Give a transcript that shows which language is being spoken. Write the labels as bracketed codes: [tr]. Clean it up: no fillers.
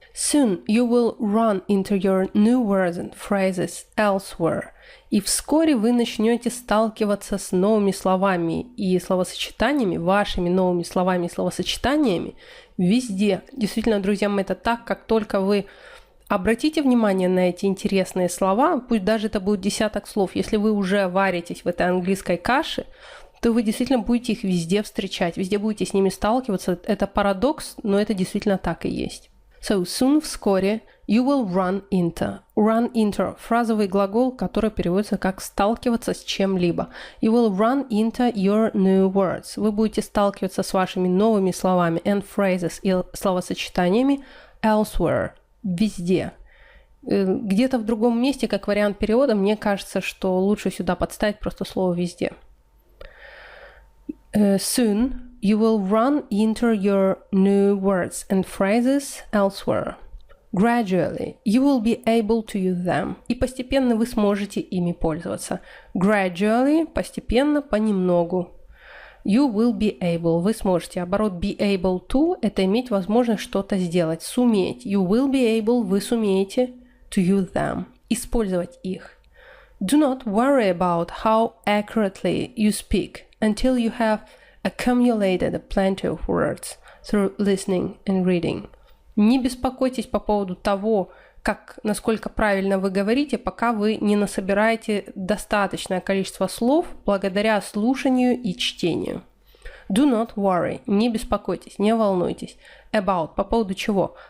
[en] Soon you will run into your new words and phrases elsewhere. [ru] И вскоре вы начнете сталкиваться с новыми словами и словосочетаниями, вашими новыми словами и словосочетаниями везде. Действительно, друзья мои, это так, как только вы обратите внимание на эти интересные слова, пусть даже это будет десяток слов, если вы уже варитесь в этой английской каше, то вы действительно будете их везде встречать, везде будете с ними сталкиваться. Это парадокс, но это действительно так и есть. [en] So, soon, [ru] вскоре, [en] you will run into. Run into [ru] – фразовый глагол, который переводится как «сталкиваться с чем-либо». [en] You will run into your new words. [ru] Вы будете сталкиваться с вашими новыми словами [en] and phrases [ru] и словосочетаниями elsewhere – везде. Где-то в другом месте, как вариант перевода, мне кажется, что лучше сюда подставить просто слово «везде». [en] Soon you will run into your new words and phrases elsewhere. Gradually you will be able to use them. [ru] И постепенно вы сможете ими пользоваться. Gradually – постепенно, понемногу. [en] You will be able – [ru] вы сможете. Оборот [en] be able to [ru] – это иметь возможность что-то сделать, суметь. [en] You will be able – [ru] вы сумеете [en] to use them – [ru] использовать их. [en] Do not worry about how accurately you speak until you have accumulated plenty of words through listening and reading. [ru] Не беспокойтесь по поводу того, насколько правильно вы говорите, пока вы не насобираете достаточное количество слов благодаря слушанию и чтению. [en] Do not worry, [ru] не беспокойтесь, не волнуйтесь. [en] About, [ru] по поводу чего?